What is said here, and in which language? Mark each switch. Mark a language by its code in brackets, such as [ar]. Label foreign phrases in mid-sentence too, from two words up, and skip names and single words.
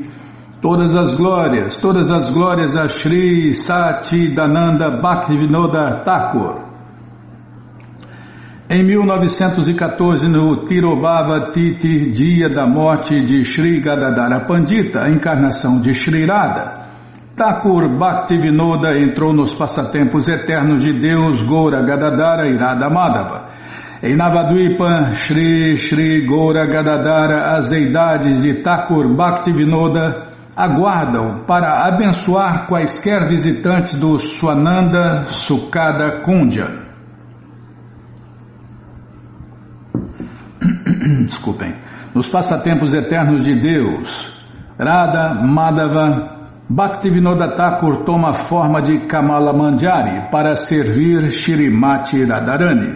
[pt] Todas as glórias a Shri Satchidananda Bhaktivinoda Thakur. Em 1914, no Tirobhava Tithi, dia da morte de Shri Gadadhara Pandita, a encarnação de Shri Radha, Thakur Bhaktivinoda entrou nos passatempos eternos de Deus Gaura Gadadhara e Radha Madhava. Em Navadvipa, Shri Gaura Gadadhara, as deidades de Thakur Bhaktivinoda aguardam para abençoar quaisquer visitantes do Swananda Sukada Kundya. Desculpem. Nos passatempos eternos de Deus, Radha Madhava, Bhaktivinoda Thakur toma a forma de Kamala Manjari para servir Shrimati Radharani.